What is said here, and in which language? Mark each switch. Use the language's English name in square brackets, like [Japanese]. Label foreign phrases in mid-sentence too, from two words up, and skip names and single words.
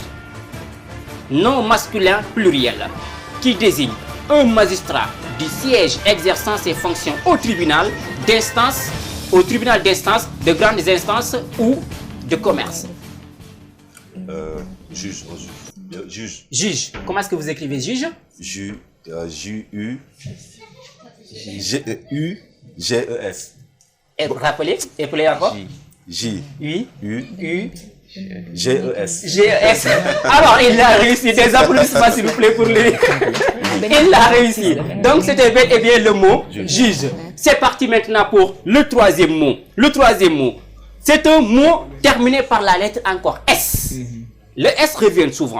[French] Nom masculin pluriel qui désigne un magistrat du siège exerçant ses fonctions au tribunal d'instance, de grandes instances ou de commerce. Juge. Juge. Comment est-ce que vous écrivez juge? J-U-G-E-S. Et rappelez encore. J-U-G-E-S. G-E-S. Alors, il a réussi. Des applaudissements, s'il vous plaît, pour lui. Il l'a réussi. Donc, c'était bel et bien le mot juge. C'est parti maintenant pour le troisième mot. Le troisième mot, c'est un mot terminé par la lettre encore S. Le S revient souvent.